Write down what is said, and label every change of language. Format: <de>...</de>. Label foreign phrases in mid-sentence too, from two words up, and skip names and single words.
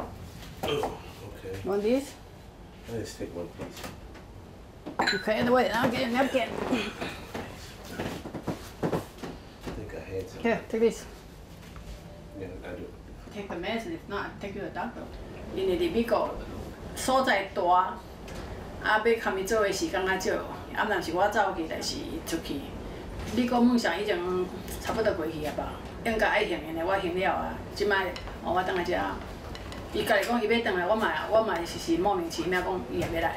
<en>Oh, okay. You want these? Let's take one, please. Okay, wait, I'll get a napkin. I think I had some. Here, take this. Yeah, I do. Take the medicine, if not, take you to the doctor.</en> <nan>因为你美国所在大，要看伊做的时间较少，若是我走去，就是出去。美国梦想已经差不多过去啊吧，应该爱行的，我行了啊。即摆我倒来遮，伊家己讲伊要倒来，我嘛是莫名其妙讲伊也要来。</nan>